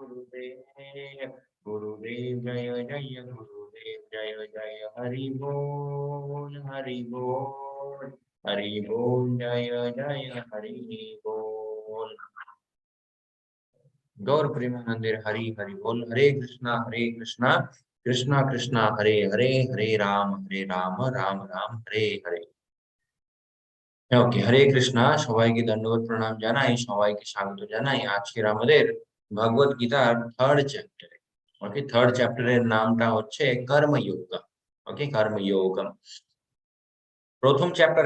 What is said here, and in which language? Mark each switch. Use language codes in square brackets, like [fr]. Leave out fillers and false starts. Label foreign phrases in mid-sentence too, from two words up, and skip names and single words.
[bn] গুরুদেব জয় জয় গুরুদেব জয় জয় হরি বোল হরি বোল হরি বোল জয় জয় হরি বোল গৌর প্রেমানন্দির হরি হরি বোল [sa] हरे कृष्ण कृष्ण कृष्ण हरे हरे हरे राम राम राम हरे हरे [bn] ওকে হরে কৃষ্ণা সবাইকে দণ্ডবত প্রণাম জানাই সবাইকে স্বাগত জানাই আজকের আমাদের ভগবত গীতার [en] third chapter [bn] ওকে [en] third chapter's [bn] নামটা হচ্ছে কর্মযোগ ওকে কর্মযোগ প্রথম চ্যাপ্টারে